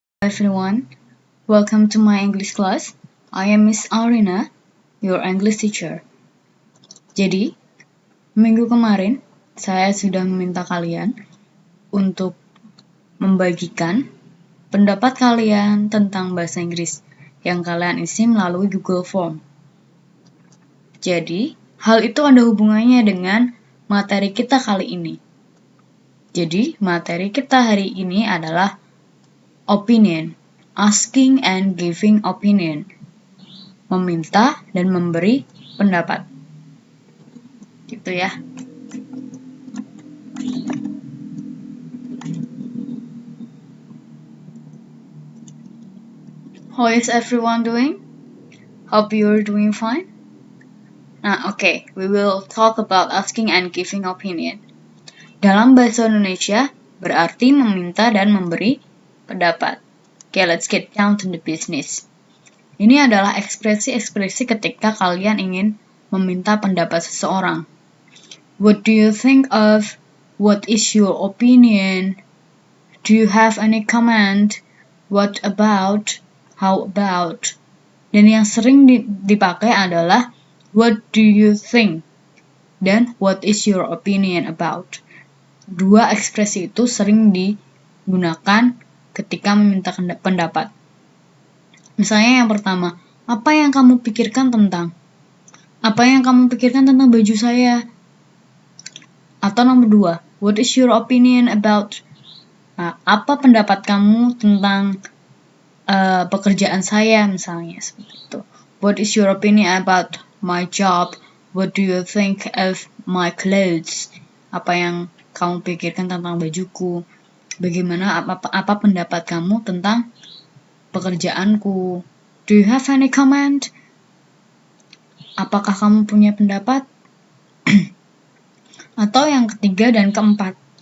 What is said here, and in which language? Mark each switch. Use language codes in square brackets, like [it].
[en] everyone, welcome to my English class. I am Miss Arina, your English teacher. [id] Jadi, minggu kemarin saya sudah meminta kalian untuk membagikan pendapat kalian tentang bahasa Inggris yang kalian isi melalui Google Form. Jadi, hal itu ada hubungannya dengan materi kita kali ini. Jadi, materi kita hari ini adalah opinion, [en] asking and giving opinion, [id] meminta dan memberi pendapat. Gitu ya. [en] How is everyone doing? Hope you're doing fine. Okay, we will talk about asking and giving opinion. [id] Dalam bahasa Indonesia, berarti meminta dan memberi pendapat. [en] Okay, let's get down to the business. [id] Ini adalah ekspresi-ekspresi ketika kalian ingin meminta pendapat seseorang. [en] What do you think of? What is your opinion? Do you have any comment? What about? How about? [id] Dan yang sering dipakai adalah [en] what do you think? Dan what is your opinion about? [id] Dua ekspresi itu sering digunakan ketika meminta pendapat. Misalnya yang pertama, apa yang kamu pikirkan tentang? Apa yang kamu pikirkan tentang baju saya? Atau nomor dua, [en] what is your opinion about? [id] Apa pendapat kamu tentang pekerjaan saya misalnya seperti itu. [en] What is your opinion about my job? What do you think of my clothes? [id] Apa yang kamu pikirkan tentang bajuku? Bagaimana apa pendapat kamu tentang pekerjaanku? [en] Do you have any comment? [id] Apakah kamu punya pendapat? Atau yang ketiga dan keempat.